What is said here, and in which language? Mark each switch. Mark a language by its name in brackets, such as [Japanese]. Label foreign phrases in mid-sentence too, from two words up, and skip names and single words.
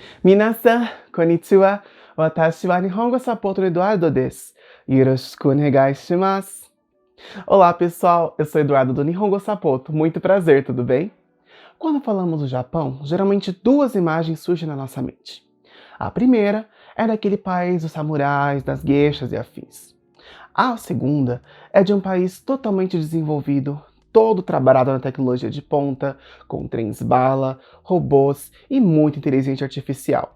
[Japanese] Minasan, konnichiwa. Watashi wa Nihongo Sapoto Eduardo desu. よろしくお願いします. [Portuguese] Olá, pessoal. Eu sou Eduardo do Nihongo Sapoto. Muito prazer, tudo bem? Quando falamos do Japão, geralmente duas imagens surgem na nossa mente. A primeira é daquele país dos samurais, das geishas e afins. A segunda é de um país totalmente desenvolvido, todo trabalhado na tecnologia de ponta, com trens-bala, robôs e muita inteligência artificial.